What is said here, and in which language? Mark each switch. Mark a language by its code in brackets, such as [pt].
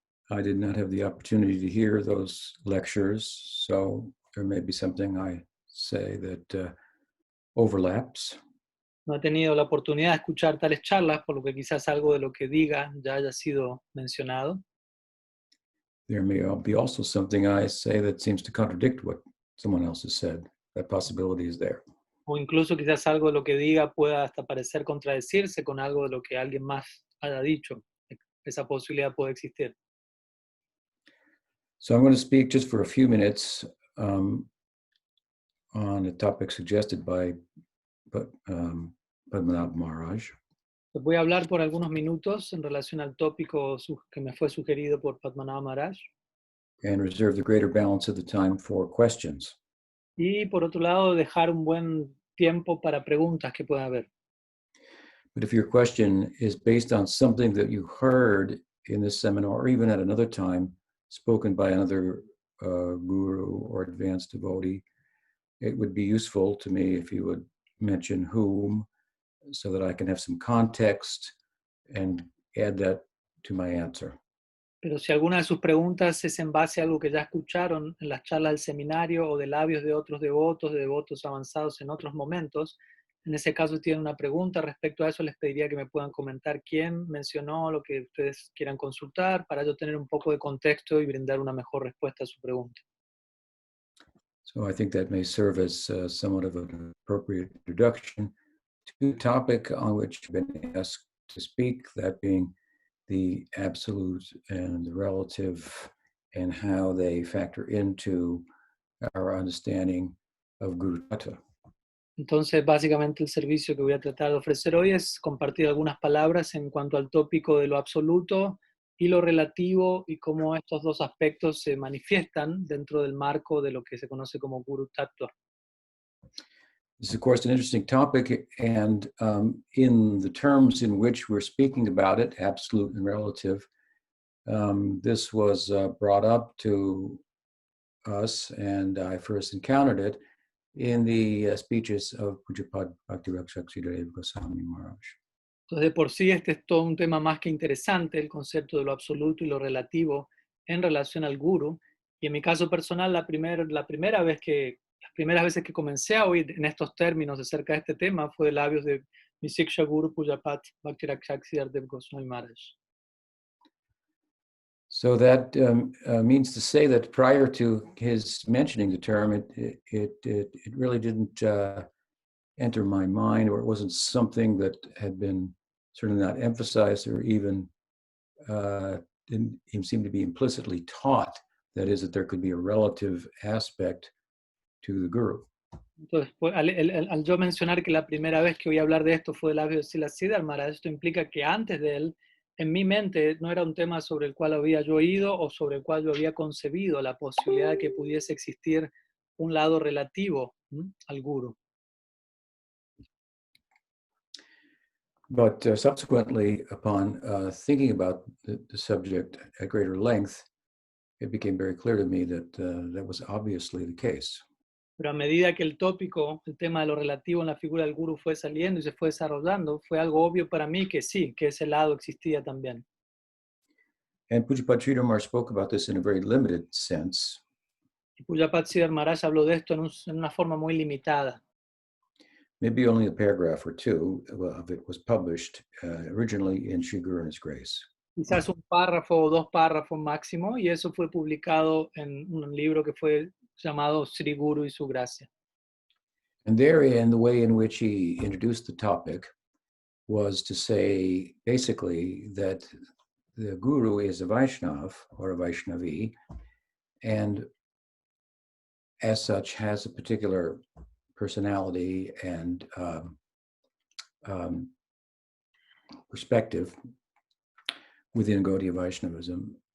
[en] I did not have the opportunity to hear those lectures, so there may be something I say that overlaps. [es] No he tenido la oportunidad de escuchar tales charlas, por lo que quizás algo de lo que diga ya haya sido mencionado. [en] There may be also something I say that seems to contradict what someone else has said. That possibility is there. [es] O incluso quizás algo de lo que diga pueda hasta parecer contradecirse con algo de lo que alguien más haya dicho. Esa posibilidad puede existir. [en] So I'm going to speak just for a few minutes on a topic suggested by Padmanabh Maharaj. [es] Les voy a hablar por algunos minutos en relación al tópico que me fue sugerido por Padmanabh Maharaj. [en] And reserve the greater balance of the time for questions. [es] Y por otro lado, dejar un buen tiempo para preguntas que pueda haber. [en] But if your question is based on something that you heard in this seminar, or even at another time, spoken by another guru or advanced devotee, it would be useful to me if you would mention whom, so that I can have some context and add that to my answer. [es] Pero si alguna de sus preguntas es en base a algo que ya escucharon en las charlas del seminario o de labios de otros devotos, de devotos avanzados en otros momentos, en ese caso si tienen una pregunta respecto a eso, les pediría que me puedan comentar quién mencionó lo que ustedes quieran consultar para yo tener un poco de contexto y brindar una mejor respuesta a su pregunta. [en] So I think that may serve as somewhat of an appropriate introduction to the topic on which you've been asked to speak, that being the absolute and the relative and how they factor into our understanding of Guru Tattva. [es] Entonces, básicamente el servicio que voy a tratar de ofrecer hoy es compartir algunas palabras en cuanto al tópico de lo absoluto y lo relativo y cómo estos dos aspectos se manifiestan dentro del marco de lo que se conoce como Guru Tattva. [en] This is, of course, an interesting topic, and in the terms in which we're speaking about it, absolute and relative, this was brought up to us, and I first encountered it in the speeches of Pujapad Bhakti-Rakshak Goswami Maharaj. [es] Entonces, de por sí, este es todo un tema más que interesante, el concepto de lo absoluto y lo relativo en relación al Guru. Y en mi caso personal, las primeras veces que comencé a oír en estos términos acerca de este tema fue de labios de mi Siksha Guru Pujapad Bhakti-Rakshak Goswami Maharaj. [en] So that means to say that prior to his mentioning the term, it really didn't enter my mind, or it wasn't something that had been certainly not emphasized or even didn't even seem to be implicitly taught. That is, that there could be a relative aspect to the Guru. [es] Entonces, al yo mencionar que la primera vez que oí hablar de esto fue de labios de Srila Siddhar Maharaj, esto implica que antes de él, en mi mente, no era un tema sobre el cual había yo oído o sobre el cual yo había concebido la posibilidad de que pudiese existir un lado relativo al Guru. [en] But subsequently, upon thinking about the subject at greater length, it became very clear to me that that was obviously the case. [es] Pero a medida que el tópico, el tema de lo relativo en la figura del Guru fue saliendo y se fue desarrollando, fue algo obvio para mí que sí, que ese lado existía también. [en] And Pujapad Sridhar Maharaj spoke about this in a very limited sense. [es] Pujapad Siddhar Maharaj habló de esto en una forma muy limitada. [en] Maybe only a paragraph or two of it was published originally in Sri Guru and His Grace. [es] Quizás un párrafo o dos párrafos máximo, y eso fue publicado en un libro que fue llamado Sri Guru y su gracia. [en] And therein, the way in which he introduced the topic was to say basically that the Guru is a Vaishnav or a Vaishnavi, and as such has a particular personality and perspective within Gaudiya Vaishnavism.